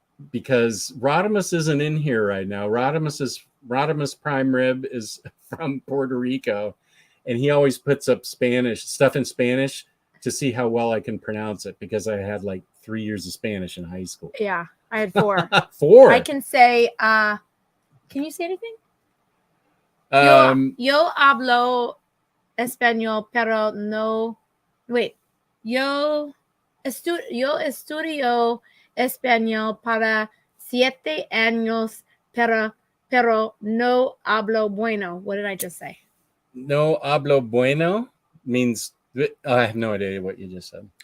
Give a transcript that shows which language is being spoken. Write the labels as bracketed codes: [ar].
[en] Because Rodimus isn't in here right now. Rodimus Prime Rib is from Puerto Rico, and he always puts up stuff in Spanish to see how well I can pronounce it because I had like 3 years of Spanish in high school. Yeah, I had 4. 4. I can say, can you say anything? [es] Yo hablo español, pero no. [en] Wait. [es] Yo estudio español para 7 años, pero no hablo bueno. [en] What did I just say? [es] No hablo bueno [en] means I have no idea what you just said.